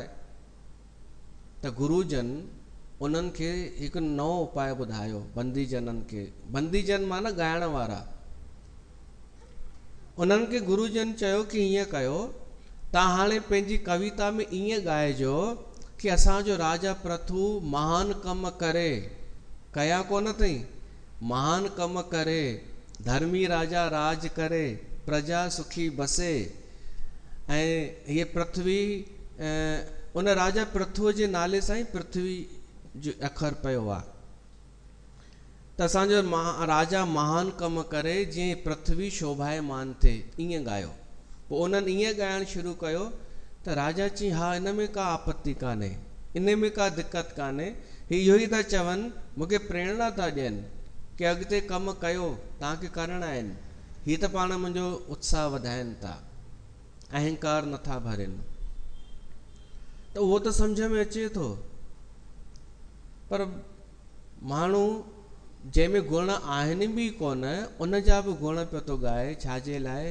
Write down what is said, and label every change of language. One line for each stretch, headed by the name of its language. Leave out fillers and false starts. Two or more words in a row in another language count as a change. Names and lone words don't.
Sindhi: त गुरुजन उन्हनि खे हिकु नओं उपाय ॿुधायो बंदीजननि खे। बंदीजन माना ॻाइण वारा। उन्हनि खे गुरुजन चयो कि हीअं कयो, तव्हां हाणे पंहिंजी कविता में ईअं ॻाइजो कि असांजो राजा प्रथु महान कम करे, कया कोन अथई, महान कम करे, धर्मी राजा राज करे, प्रजा सुखी बसे। ऐं हीअ पृथ्वी, उन राजा प्रथुअ जे नाले सां ई पृथ्वी जो अखर पियो आहे। त असांजो राजा महान कम करे, जीअं पृथ्वी शोभायमान थिए, ईअं ॻायो। पोइ उन्हनि ईअं ॻाइणु शुरू कयो त राजा चई हा इन में का आपत्ति कान्हे, इन में का दिक़त कान्हे, इहो ई था चवनि, मूंखे प्रेरणा था ॾियनि कि अॻिते कमु कयो, तव्हांखे करणा आहिनि, हीअ त पाण मुंहिंजो उत्साह वधाइनि था, अहंकार नथा भरनि। त उहो त सम्झ में अचे थो, पर माण्हू जंहिंमें गुण आहिनि बि कोन, उन जा बि गुण पियो थो ॻाए, छाजे लाइ?